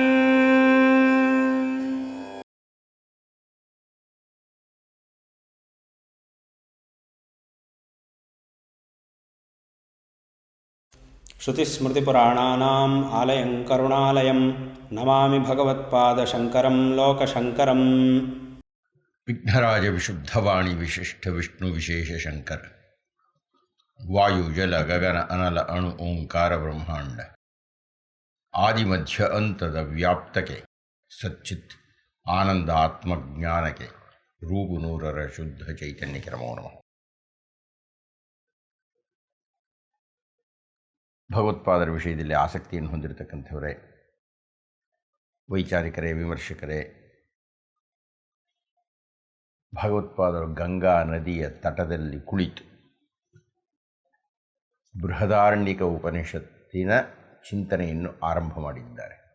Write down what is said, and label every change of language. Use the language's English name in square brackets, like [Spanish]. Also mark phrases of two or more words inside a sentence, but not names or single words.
[Sanskrit] श्रुतिस्मृतिपुराणानाम् आलयं करुणालयं नमामि भगवत्पादशङ्करं लोकशङ्करम्। विघ्नराज विशुद्धवाणी विशिष्ट विष्णु विशेष शंकर वायु जल गगन अनल अणु ओंकार ब्रह्मांड आदि मध्य अंतದ [Kannada] ವ್ಯಾಪ್ತಕ್ಕೆ ಸಚ್ಚಿತ್ ಆನಂದಾತ್ಮ ಜ್ಞಾನಕ್ಕೆ ರೂಪು ನೂರರ ಶುದ್ಧ ಚೈತನ್ಯಕ್ಕೆ [Sanskrit] ನಮೋ ನಮಃ. [Kannada] ಭಗವತ್ಪಾದರ ವಿಷಯದಲ್ಲಿ ಆಸಕ್ತಿಯನ್ನು ಹೊಂದಿರತಕ್ಕಂಥವರೇ, ವೈಚಾರಿಕರೇ, ವಿಮರ್ಶಕರೇ, ಭಗವತ್ಪಾದರು ಗಂಗಾ ನದಿಯ ತಟದಲ್ಲಿ ಕುಳಿತು ಬೃಹದಾರಣ್ಯಕ ಉಪನಿಷತ್ತಿನ ಚಿಂತನೆಯನ್ನು ಆರಂಭ ಮಾಡಿದ್ದಾರೆ.